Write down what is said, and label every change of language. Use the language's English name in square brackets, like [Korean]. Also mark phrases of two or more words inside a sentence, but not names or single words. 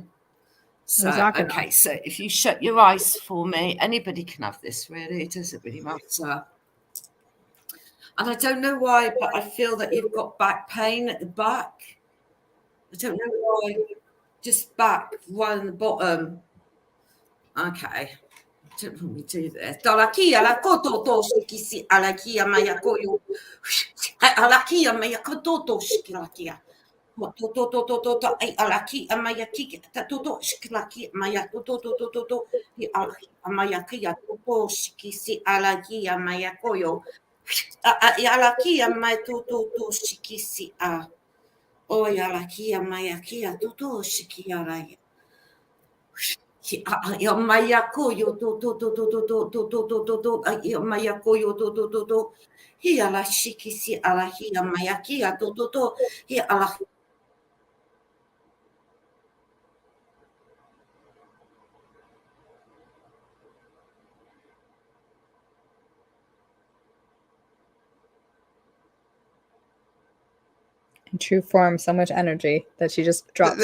[English] So, okay, so if you shut your eyes for me, anybody can have this, really. It doesn't really matter. And I don't know why, but I feel that you've got back pain at the back. I don't know why. Just back, right on the bottom. Okay. Don't let me do this. Dalakia la koto shikisi alakia mayakoyo. Alakia mayakoto shikilakia. To ai alaki amayaki toto shikilaki mayakoto to amayakia to shikisi alakia mayakoyo. Alakia mayato shikisi a. O alakia mayakia to shikialaya. Ya mayako yo to ya mayako yo to hi ala shikisi ala hi ya mayaki ya to hi ala. In true form, so much energy that she just dropped.